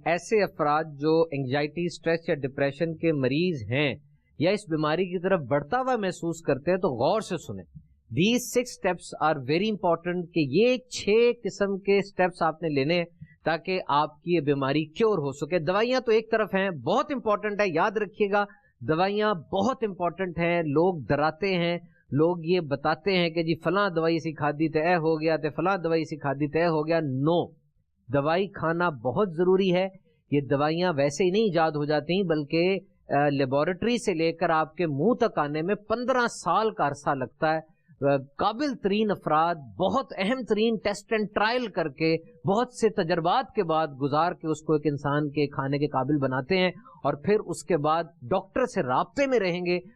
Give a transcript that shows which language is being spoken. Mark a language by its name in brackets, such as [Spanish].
[Urdu] ایسے افراد جو انگزائٹی, اسٹریس یا ڈپریشن کے مریض ہیں یا اس بیماری کی طرف بڑھتا ہوا محسوس کرتے ہیں, تو غور سے سنیں. [English] These 6 steps are very important, [Urdu] کہ یہ 6 قسم کے سٹیپس آپ نے لینے ہیں تاکہ آپ کی یہ بیماری کیور ہو سکے. دوائیاں تو ایک طرف ہیں, بہت امپورٹنٹ ہے, یاد رکھیے گا دوائیاں بہت امپورٹنٹ ہیں. لوگ ڈراتے ہیں, لوگ یہ بتاتے ہیں کہ جی [Punjabi] فلاں دوائی سی کھادی تے اے ہو گیا, [Urdu] تے فلاں دوائی سی کھادی تے اے ہو گیا. نو, دوائی کھانا بہت ضروری ہے. یہ دوائیاں ویسے ہی نہیں ایجاد ہو جاتی, بلکہ لیبورٹری سے لے کر آپ کے منہ تک آنے میں 15 سال کا عرصہ لگتا ہے. قابل ترین افراد بہت اہم ترین ٹیسٹ اینڈ ٹرائل کر کے, بہت سے تجربات کے بعد گزار کے اس کو ایک انسان کے کھانے کے قابل بناتے ہیں, اور پھر اس کے بعد ڈاکٹر سے رابطے میں رہیں گے.